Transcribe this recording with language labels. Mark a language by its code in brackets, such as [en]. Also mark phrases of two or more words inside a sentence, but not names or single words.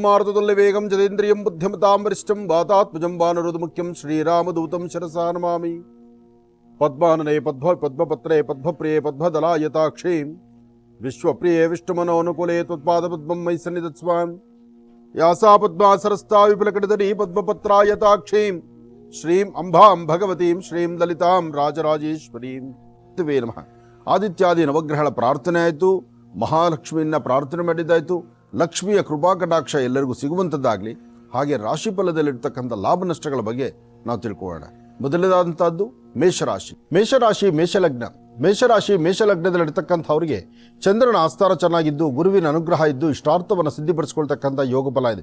[sa] मारुततुल्यवेगं जतेन्द्रियं बुद्धिमतां वरिष्ठं वातात्मजं वानरोधमुख्यं श्रीरामदूतं शिरसा नमामि पद्मानने पद्मपत्रे पद्मप्रिये पद्मदलायताक्षे विश्वप्रिये विष्णुमनोनुकूले त्वत्पादपद्मं मयि सन्निधत्स्वाम् यासा पद्मासरस्ता विपुलकटितटी पद्मपत्रायताक्षीं श्रीं अंबां भगवतीं श्रीं ललितां राजराजेश्वरीं वे नमः [kn] ಆದಿತ್ಯಾದಿ ನವಗ್ರಹಗಳ ಪ್ರಾರ್ಥನೆ ಆಯಿತು, ಮಹಾಲಕ್ಷ್ಮಿಯನ್ನ ಪ್ರಾರ್ಥನೆ ಮಾಡಿದ್ದಾಯಿತು. ಲಕ್ಷ್ಮಿಯ ಕೃಪಾ ಕಟಾಕ್ಷ ಎಲ್ಲರಿಗೂ ಸಿಗುವಂಥದ್ದಾಗಲಿ. ಹಾಗೆ ರಾಶಿಫಲದಲ್ಲಿರ್ತಕ್ಕಂಥ ಲಾಭ ನಷ್ಟಗಳ ಬಗ್ಗೆ ನಾವು ತಿಳ್ಕೊಳ್ಳೋಣ. ಮೊದಲನೇದಾದಂಥದ್ದು ಮೇಷರಾಶಿ. ಮೇಷಲಗ್ನದಲ್ಲಿರ್ತಕ್ಕಂಥವ್ರಿಗೆ ಚಂದ್ರನ ಆಸ್ಥಾನ ಚೆನ್ನಾಗಿದ್ದು, ಗುರುವಿನ ಅನುಗ್ರಹ ಇದ್ದು, ಇಷ್ಟಾರ್ಥವನ್ನು ಸಿದ್ಧಿಪಡಿಸ್ಕೊಳ್ತಕ್ಕಂಥ ಯೋಗ ಫಲ ಇದೆ.